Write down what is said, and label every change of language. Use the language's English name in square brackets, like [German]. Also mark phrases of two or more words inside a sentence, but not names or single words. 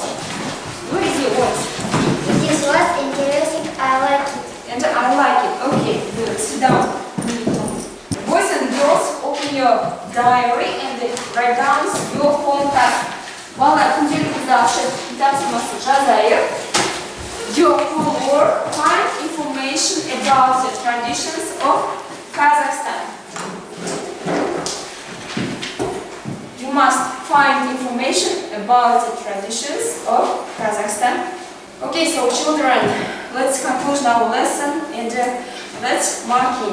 [English] Where is your words? It is was interesting. I like it. And I like it. Okay, good. Sit down. Boys and girls, open your diary and write down your home task. [Kazakh] Балалар, күнделікті ашып тапсырмасы жазайық. [English] Your homework, find information about the traditions of Kazakhstan. You must find information about the traditions of Kazakhstan. Okay, so children, let's conclude our lesson and let's marking.